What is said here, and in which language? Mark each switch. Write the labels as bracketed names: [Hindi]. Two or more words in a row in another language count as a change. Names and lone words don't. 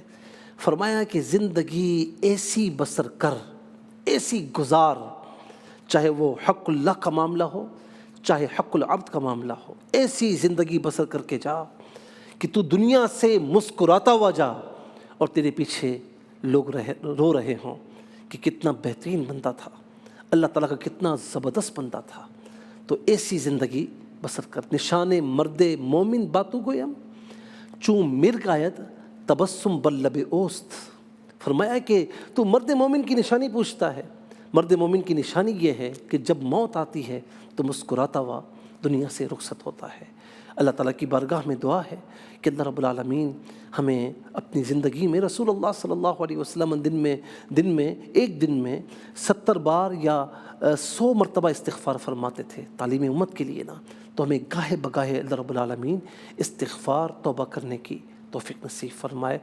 [Urdu] فرمایا کہ زندگی ایسی بسر کر، ایسی گزار، چاہے وہ حق اللہ کا معاملہ ہو، چاہے حق العبد کا معاملہ ہو، ایسی زندگی بسر کر کے جا کہ تو دنیا سے مسکراتا ہوا جا اور تیرے پیچھے لوگ رو رہے ہوں کہ کتنا بہترین بندہ تھا، اللہ تعالیٰ کا کتنا زبردست بندہ تھا۔ تو ایسی زندگی بسر کر۔ [Persian] نشان مرد مومن باتوں گویم، چون مرغ آید تبسم بر لب اوست۔ [Urdu] فرمایا کہ تو مرد مومن کی نشانی پوچھتا ہے، مرد مومن کی نشانی یہ ہے کہ جب موت آتی ہے تو مسکراتا ہوا دنیا سے رخصت ہوتا ہے۔ اللہ تعالیٰ کی بارگاہ میں دعا ہے کہ [Arabic] اللہ رب العالمین [Urdu] ہمیں اپنی زندگی میں، [Arabic] رسول اللہ صلی اللہ علیہ وسلم [Urdu] ایک دن میں 70 بار یا 100 مرتبہ استغفار فرماتے تھے تعلیم امت کے لیے نا، تو ہمیں گاہے بگاہے [Arabic] اللہ رب العالمین [Urdu] استغفار توبہ کرنے کی توفیق نصیب فرمائے۔